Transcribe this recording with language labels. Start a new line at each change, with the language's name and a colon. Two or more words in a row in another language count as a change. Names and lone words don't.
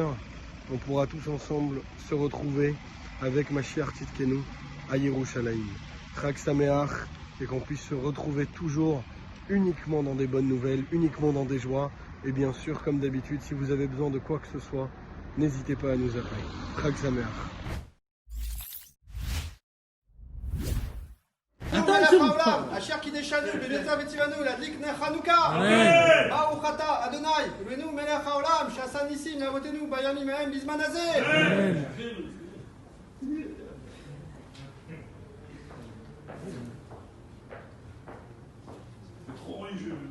French: On pourra tous ensemble se retrouver avec
Hebrew: משיח צדקנו
French: à Yerushalayim.
Hebrew: חג שמח,
French: et qu'on puisse se retrouver toujours uniquement dans des bonnes nouvelles, uniquement dans des joies. Et bien sûr, comme d'habitude, si vous avez besoin de quoi que ce soit, n'hésitez pas à nous appeler.
Hebrew: חג שמח. אשר קידשנו בביתו וציוונו להדליק נר חנוכה. ברוך אתה אדוני אלוהינו מלך העולם שעשה ניסים לאבותינו בימים ההם בזמן הזה.
French: Trop religieux.